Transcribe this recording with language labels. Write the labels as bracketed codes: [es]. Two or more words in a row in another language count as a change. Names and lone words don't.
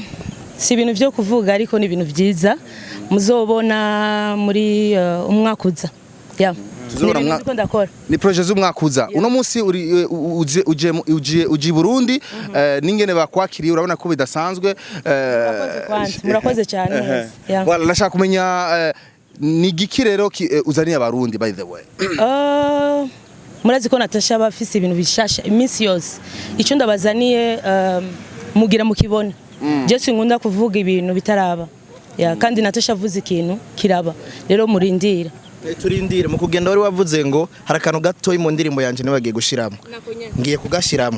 [rn] si ibintu byo kuvuga ariko ni ibintu byiza muzobona muri umwakuza yeah ni projet z'umwakuza uno munsi uje Burundi ningene bakwakiriye urabona ko bidasanzwe murakoze cyane voilà nashaka kumenya ni giki rero uzaniye abarundi [en] by the way [rn] murazi ko Natasha bafise ibintu bishasha iminsi yose icyo ndabazaniye mugira mukibona je sinkunda kuvuga ibintu bitaraba kandi Natasha avuze ikintu kiraba rero murindira turindire mu kugenda wari wavuze ngo harakantu gato mu ndirimbo yanje nabagiye gushiramo ngiye kugashiramo